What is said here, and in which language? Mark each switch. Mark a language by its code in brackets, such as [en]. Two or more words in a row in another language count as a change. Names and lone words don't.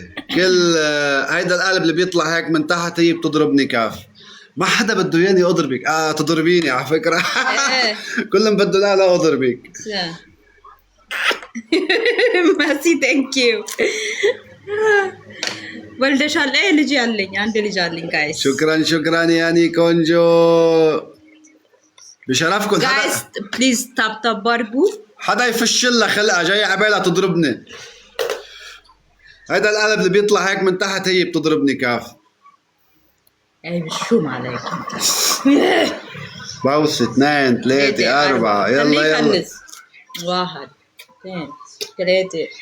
[ar] كل هيدا القلب اللي بيطلع هيك من تحت هي بتضربني كاف. ما حدا بده ياني اضربك. تضربيني على فكرة. كلهم بده لا اضربك. [en] merci thank you. [am] ወልደሻል? ልጅ አለኝ፣ አንድ ልጅ አለኝ ጋይስ። [ar] شكرا يا كونجو بشرفكم. [en] guys please tap tap [am] አድርጉ። [ar] حدا يفشل لها خلقها جاي عبالها تضربني. هيدا القلب اللي بيطلع هيك من تحت هي بتضربني كاف. اي بشوم عليك. باوس 2 3 4 يلا يلا. 1 2 3